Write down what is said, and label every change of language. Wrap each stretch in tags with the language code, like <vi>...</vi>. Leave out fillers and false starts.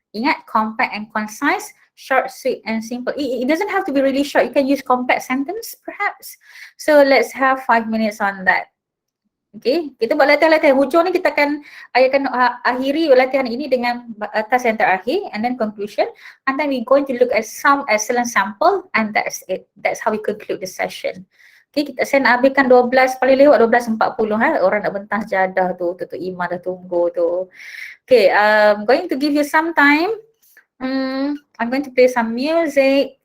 <en>Ingat, compact and concise, short, sweet and simple. It doesn't have to be really short. You can use compact sentence perhaps. So let's have 5 minutes on that.</en> <ms>Okay, kita buat latihan-latihan. Hujung ni kita akan akhiri latihan ini dengan task yang terakhir</ms> <en>and then conclusion. And then we're going to look at some excellent sample and that's it. That's how we conclude the session.</en> <ms>Okay, saya nak habiskan 12, paling lewat 12.40 orang nak bentas jadah tu, Tutup Iman dah tunggu tu.</ms> <en>Okay, I'm going to give you some time. I'm going to play some music.</en>